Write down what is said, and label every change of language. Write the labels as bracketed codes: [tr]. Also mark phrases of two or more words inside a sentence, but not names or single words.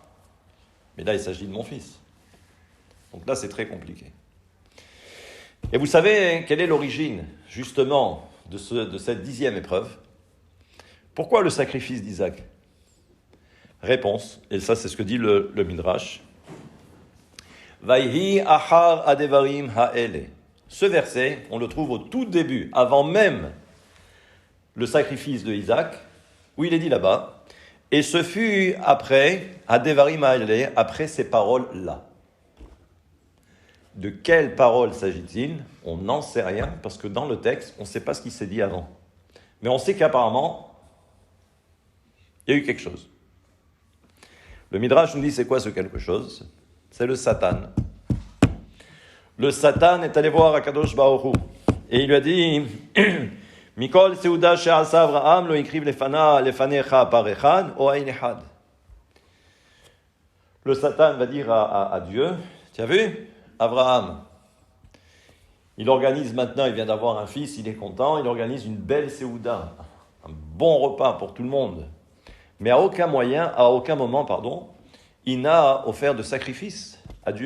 [fr] Mais là, il s'agit de mon fils. Donc là, c'est très compliqué. Et vous savez quelle est l'origine, justement, de cette 10e épreuve? Pourquoi le sacrifice d'Isaac? Réponse, et ça c'est ce que dit le Midrash. [he] ויהי אחר הדברים האלה. [fr] Ce verset, on le trouve au tout début, avant même le sacrifice de Isaac, où il est dit là-bas, et ce fut après, [he] הדברים האלה, [fr] après ces paroles-là. De quelles paroles s'agit-il? On n'en sait rien, parce que dans le texte, on ne sait pas ce qui s'est dit avant. Mais on sait qu'apparemment, il y a eu quelque chose. Le Midrash nous dit c'est quoi ce quelque chose? C'est le Satan. Le Satan est allé voir [he] הקדוש ברוך הוא [fr] et il lui a dit [he] מכל סעודה שעשה אברהם לא הקריב לפניך פר אחד או איל אחד. [fr] Le Satan va dire à Dieu, tu as vu, Abraham, il organise maintenant, il vient d'avoir un fils, il est content, il organise une belle seuda, un bon repas pour tout le monde. Mais à aucun moment, il n'a offert de sacrifice à Dieu.